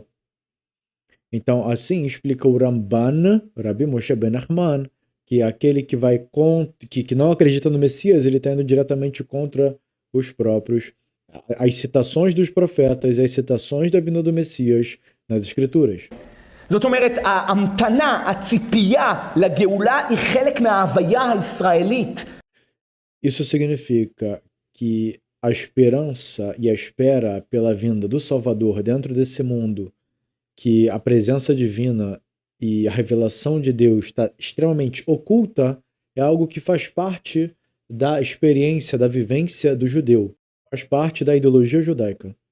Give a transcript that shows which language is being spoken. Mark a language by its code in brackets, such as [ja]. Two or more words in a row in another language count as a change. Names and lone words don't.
[pt] Então, assim explica o Ramban, Rabi Moshe Ben Nachman, que aquele que vai que não acredita no Messias, ele está indo diretamente contra os próprios, as citações dos profetas, as citações da vinda do Messias nas Escrituras. [he] זאת אומרת, ההמתנה, הציפייה לגאולה היא חלק מההוויה הישראלית. [pt] Isso significa que a esperança e a espera pela vinda do Salvador dentro desse mundo, que a presença divina e a revelação de Deus está extremamente oculta, é algo que faz parte da experiência, da vivência do judeu, faz parte da ideologia judaica.